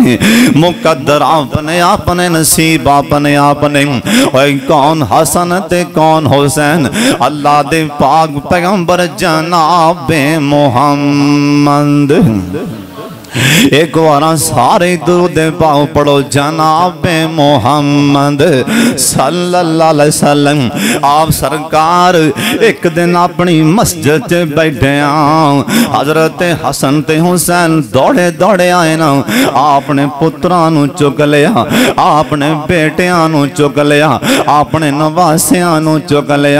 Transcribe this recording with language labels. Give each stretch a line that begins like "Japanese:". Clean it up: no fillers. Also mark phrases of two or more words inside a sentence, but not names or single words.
Punjabi: مقدر اپنے اپنے نصیب اپنے اپنے. اور کون حسن تے کون حسین اللہ دے پاک پیغمبر جنابِ محمد. ایک بار سارے درود پاک پڑھو جنابِ محمد
Arabic: صلى الله عليه وسلم.
Punjabi: آپ سرکار ایک دن اپنی مسجد چ بیٹھے حضرت حسن تے حسین دوڑے دوڑے آئے نا. آپ نے پتراں نوں چک لیا، آپ نے بیٹیاں نوں چک لیا، آپ نے نواسیاں نوں چک لیا.